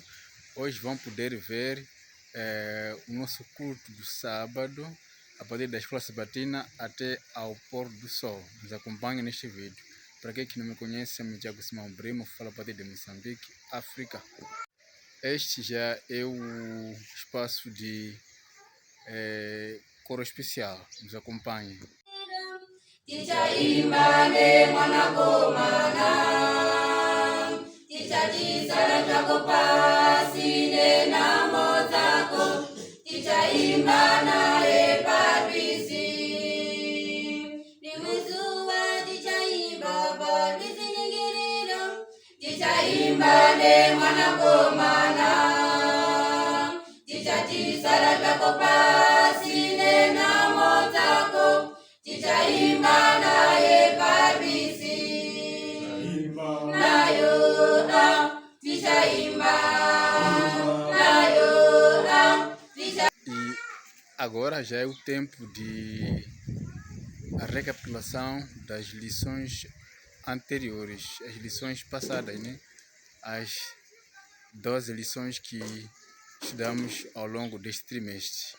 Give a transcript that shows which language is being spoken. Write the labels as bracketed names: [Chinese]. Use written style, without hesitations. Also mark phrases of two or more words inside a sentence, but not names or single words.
[Portuguese] Hoje vão poder ver o nosso culto do sábado, a partir da escola sabatina até ao pôr do sol. Nos acompanhem neste vídeo. Para quem que não me conhece, eu me chamo Simão Brimo, falo a partir de Moçambique, África. Este já é o espaço de coro especial. Nos acompanhem. [Shona] Tichaimane mwanakomana tichachisala chakopasine namo zako tichaimbana epabisi limuzuwa tichaimba pabisi ningiriro tichaimbane mwanakomana tichachisala chakopasine namo zako tichaimba naye pabisi nayo tichaimba nayo [Portuguese] E agora já é o tempo de a recapitulação das lições anteriores, as lições passadas, né? As 12 lições que estudamos ao longo deste trimestre.